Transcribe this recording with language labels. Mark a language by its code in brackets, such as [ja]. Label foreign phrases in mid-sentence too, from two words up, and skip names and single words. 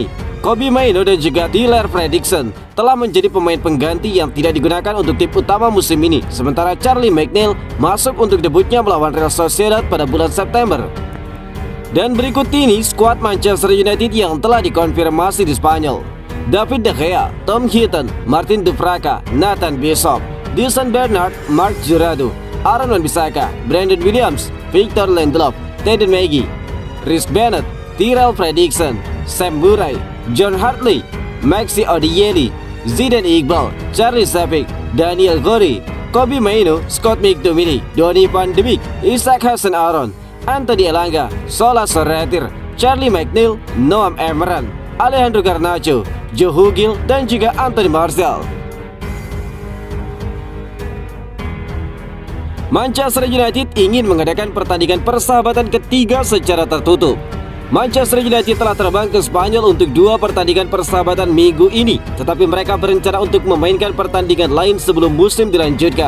[id] Kobbie Mainoo dan juga Tyler Fredrickson telah menjadi pemain pengganti yang tidak digunakan untuk tim utama musim ini, sementara Charlie McNeil masuk untuk debutnya melawan Real Sociedad pada bulan September. Dan berikut ini skuad Manchester United yang telah dikonfirmasi di Spanyol. David De Gea, Tom Heaton, Martin Dubravka, Nathan Bishop, Dyson Bernard, Marc Jurado, Aaron Wan-Bissaka, Brandon Williams, Victor Lindelof, Teden Maggie, Rhys Bennett, Tyrell Fredrickson, Sam Murray, John Hartley, Maxi Odieli, Zidane Iqbal, Charlie Sapik, Daniel Gori, Kobbie Mainoo, Scott McTominay, Donny van de Beek, Isaac Hassan Aaron, Anthony Elanga, Sola Sorretir, Charlie McNeil, Noam Emeran, Alejandro Garnacho, Joe Hugil, dan juga Anthony Martial. Manchester United ingin mengadakan pertandingan persahabatan ketiga secara tertutup. Manchester United telah terbang ke Spanyol untuk 2 pertandingan persahabatan minggu ini, tetapi mereka berencana untuk memainkan pertandingan lain sebelum musim dilanjutkan.